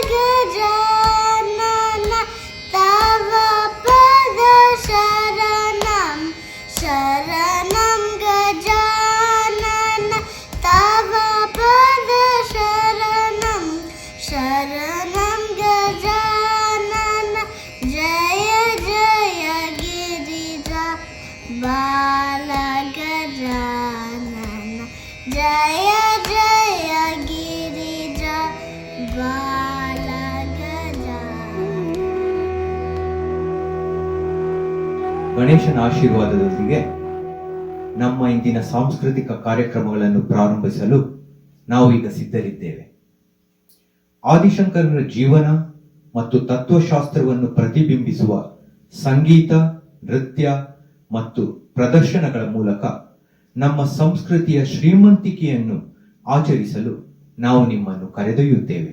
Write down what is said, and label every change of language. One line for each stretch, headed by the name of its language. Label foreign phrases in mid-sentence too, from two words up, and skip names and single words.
Sanskrit: गजानन, तव पद शरणं शरणं गजानन, तव पद शरणं शरणं गजानन, जय जय गिरिजा बाल गजानन, जय जय गिरिजा बाल गजानन।
Kannada: ಗಣೇಶನ ಆಶೀರ್ವಾದದೊಂದಿಗೆ ನಮ್ಮ ಇಂದಿನ ಸಾಂಸ್ಕೃತಿಕ ಕಾರ್ಯಕ್ರಮಗಳನ್ನು ಪ್ರಾರಂಭಿಸಲು ನಾವು ಈಗ ಸಿದ್ಧರಿದ್ದೇವೆ. ಆದಿಶಂಕರರ ಜೀವನ ಮತ್ತು ತತ್ವಶಾಸ್ತ್ರವನ್ನು ಪ್ರತಿಬಿಂಬಿಸುವ ಸಂಗೀತ, ನೃತ್ಯ ಮತ್ತು ಪ್ರದರ್ಶನಗಳ ಮೂಲಕ ನಮ್ಮ ಸಂಸ್ಕೃತಿಯ ಶ್ರೀಮಂತಿಕೆಯನ್ನು ಆಚರಿಸಲು ನಾವು ನಿಮ್ಮನ್ನು ಕರೆದೊಯ್ಯುತ್ತೇವೆ.